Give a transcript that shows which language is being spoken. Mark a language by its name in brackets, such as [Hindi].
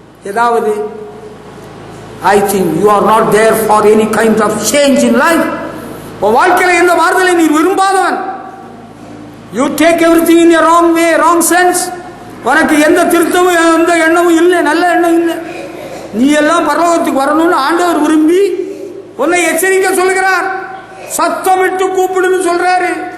[English] ஏதாவது I think you are not there for any kind of change in life. [Tamil] உன் வாழ்க்கையில எந்த மாறுதலை நீ விரும்பாதவன். [English] You take everything in a wrong way, wrong sense. [Tamil] உனக்கு எந்த திருத்தமும் எந்த எண்ணமும் இல்லை, நல்ல எண்ணம் இல்லை. நீ எல்லாம் பரலோகத்துக்கு வரணும்னு ஆண்டவர் விரும்பி உன்னை எச்சரிக்க சொல்கிறார். சத்தமிட்டு கூப்பிடுன்னு சொல்றாரு.